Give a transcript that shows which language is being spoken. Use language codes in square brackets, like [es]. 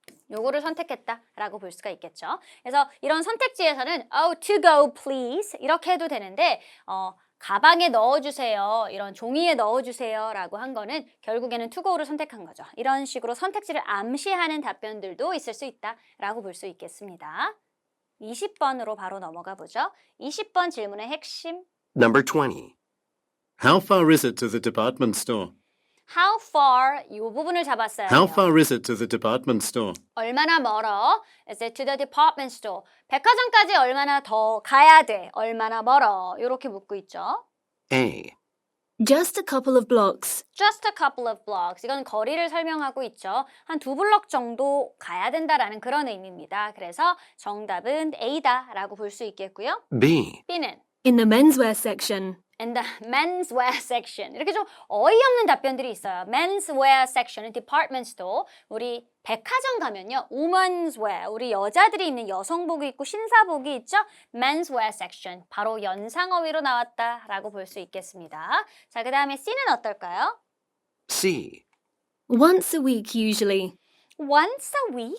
[ko] 요거를 선택했다라고 볼 수가 있겠죠. 그래서 이런 선택지에서는 [en] oh, to go please [ko] 이렇게 해도 되는데 가방에 넣어주세요. 이런 종이에 넣어주세요. 라고 한 거는 결국에는 to go를 선택한 거죠. 이런 식으로 선택지를 암시하는 답변들도 있을 수 있다라고 볼 수 있겠습니다. 20번으로 바로 넘어가 보죠. 20번 질문의 핵심. [en] Number 20. How far is it to the department store? [ko] How far 이 부분을 잡았어요. [en] How far is it to the department store? [ko] 얼마나 멀어? [en] Is it to the department store? [ko] 백화점까지 얼마나 더 가야 돼? 얼마나 멀어? 이렇게 묻고 있죠. [en] A. Just a couple of blocks. Just a couple of blocks. [ko] 이건 거리를 설명하고 있죠. 한 2블럭 정도 가야 된다라는 그런 의미입니다. 그래서 정답은 A다라고 볼 수 있겠고요. [en] B. [ko] B는 [en] In the menswear section. in the menswear section. [ko] 이렇게 좀 어이없는 답변들이 있어요. [en] menswear section, department store. [ko] 우리 백화점 가면요. women's wear, 우리 여자들이 입는 여성복이 있고 신사복이 있죠. [en] menswear section. [ko] 바로 연상어휘로 나왔다라고 볼 수 있겠습니다. 자, 그 다음에 C는 어떨까요? [en] C. Once a week usually. once a week.